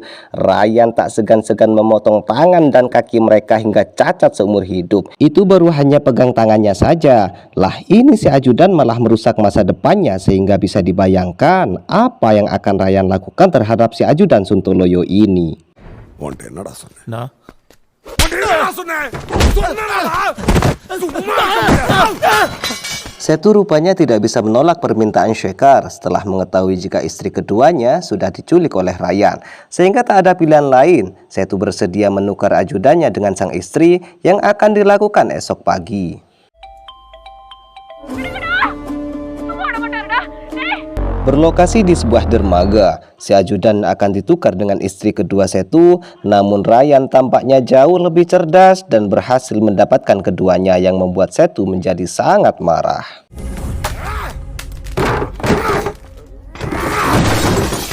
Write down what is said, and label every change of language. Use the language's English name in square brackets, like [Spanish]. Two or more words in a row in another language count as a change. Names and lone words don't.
[Indonesian] Ryan tak segan-segan memotong tangan dan kaki mereka hingga cacat seumur hidup. Itu baru hanya pegang tangannya saja. Lah ini si ajudan malah merusak masa depannya sehingga bisa dibayangkan apa yang akan Ryan lakukan terhadap si ajudan Suntoloyo ini. [Tamil] உன்ட்ட என்னடா சொன்னேன் நான் என்னடா சொன்னேன்? சொன்னேனாடா? சும்மா இருக்காத. [Indonesian] Setu rupanya tidak bisa menolak permintaan Shekhar setelah mengetahui jika istri keduanya sudah diculik oleh Ryan. Sehingga tak ada pilihan lain, Setu bersedia menukar ajudannya dengan sang istri yang akan dilakukan esok pagi. Berlokasi di sebuah dermaga, si ajudan akan ditukar dengan istri kedua Setu, namun Ryan tampaknya jauh lebih cerdas dan berhasil mendapatkan keduanya yang membuat Setu menjadi sangat marah.